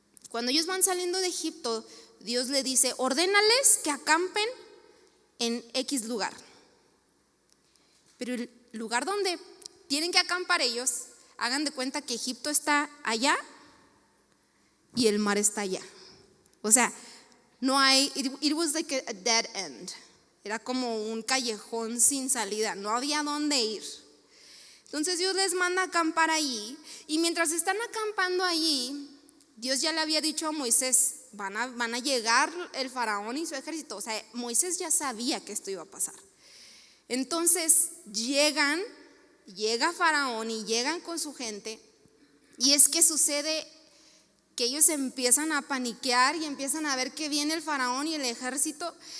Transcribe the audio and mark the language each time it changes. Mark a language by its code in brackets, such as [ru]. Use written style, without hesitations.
[es] Cuando ellos van saliendo de Egipto, Dios le dice: ordénales que acampen en X lugar. Pero el lugar donde tienen que acampar ellos, hagan de cuenta que Egipto está allá y el mar está allá. O sea, no hay, [en] it was like a dead end. [es] Era como un callejón sin salida, no había dónde ir. Entonces Dios les manda a acampar allí, y mientras están acampando allí, Dios ya le había dicho a Moisés: van a llegar el faraón y su ejército. O sea, Moisés ya sabía que esto iba a pasar. Entonces llega faraón y llegan con su gente, y es que sucede que ellos empiezan a paniquear y empiezan a ver que viene el faraón y el ejército.